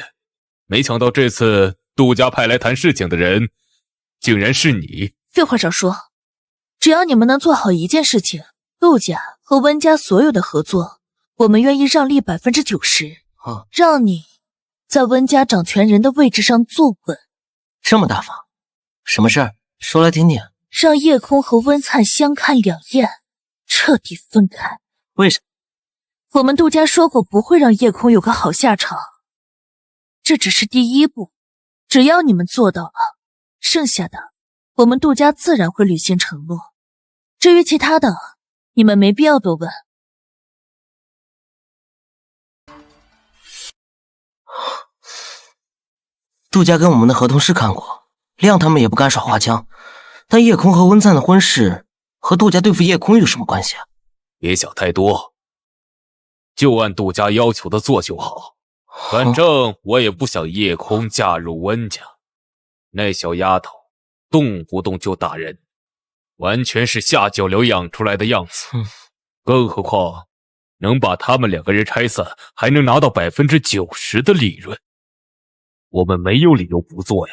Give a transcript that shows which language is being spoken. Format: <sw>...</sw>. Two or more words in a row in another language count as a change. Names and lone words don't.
<zh>沒想到這次杜家派來談事情的人，竟然是你。廢話少說，只要你們能做好一件事情，杜家和溫家所有的合作，我們願意讓利90%，讓你在溫家掌權人的位置上坐穩。這麼大方，什麼事兒？說來聽聽。讓夜空和溫燦相看兩厭，徹底分開。為什麼？我們杜家說過不會讓夜空有個好下場，這只是第一步，只要你們做到了，剩下的我們杜家自然會履行承諾。至於其他的，你們沒必要多問。杜家跟我們的合同是看過，亮他們也不敢耍花槍，但夜空和溫燦的婚事和杜家對付夜空有什麼關係啊？別想太多，就按杜家要求的做就好。反正我也不想夜空嫁入溫家，那小丫頭動不動就打人，完全是下腳鐐養出來的樣子。更何況能把他們兩個人拆散，還能拿到90%的利潤，我們沒有理由不做呀。</zh>